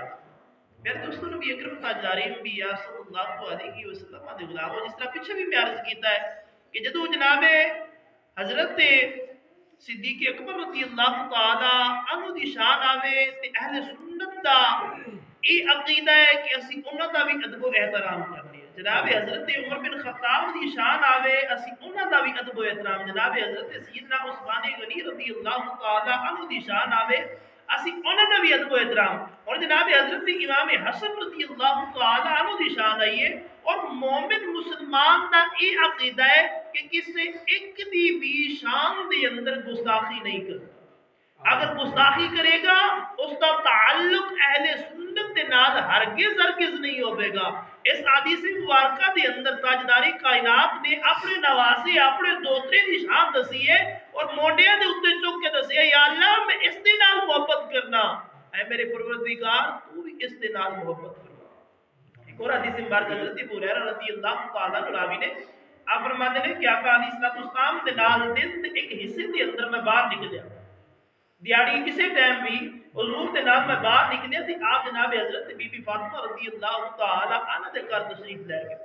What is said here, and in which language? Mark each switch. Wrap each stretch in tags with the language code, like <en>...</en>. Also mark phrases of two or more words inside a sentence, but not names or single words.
<pa>میرے دوستوں نبی اکرم تاجدار انبیاء صلی اللہ علیہ وسلم دے غلاموں جس طرح پیچھے بھی میں عرض کیتا ہے کہ جدو جناب حضرت صدیق اکبر رضی اللہ تعالی عنہ دی شان آوے تے اہل سنت دا یہ عقیدہ ہے کہ اسی انہاں دا بھی ادب و احترام کرنی ہے۔ جناب حضرت عمر بن خطاب دی شان آوے اسی انہاں دا بھی ادب و احترام، جناب حضرت سیدنا عثمان غنی رضی اللہ تعالی عنہ دی شان آوے اسی انہاں دا بھی ادب و احترام، اور جناب حضرت امام حسن رضی اللہ تعالی عنہ دی شان آئیے۔ اور مومن مسلمان دا یہ عقیدہ ہے کہ کسی ایک دی بھی شان دے اندر گستاخی نہیں کرتا،</pa> <ur>اگر گستاخی کرے گا اس کا تعلق</ur> <pa>اہل سنت دے نال ہرگز نہیں ہوئے گا۔ اس حدیث مبارکہ دے اندر تاجداری کائنات نے اپنے نواسے اپنے دوترے دی شان دسی ہے اور موڈیاں دے اوتے چک کے دسی ہے یا اللہ میں اس دے نال محبت کرنا، اے میرے پروردگار تو بھی اس دے نال محبت کرنا۔ ایک اور حدیث مبارکہ حضرت ابو ہریرہ رضی اللہ تعالی عنہ راوی نے آپ فرماتے ہیں کہ آقا علیہ الصلوۃ والسلام دے نال دن دے ایک حصے دے اندر میں باہر نکلیا، دیاڑی کسی ٹائم بھی حضور دے نام میں باہر نکلے تھی، آپ جناب حضرت بی بی فاطمہ رضی اللہ تعالی عنہ دے گھر تشریف لے گئے۔</pa>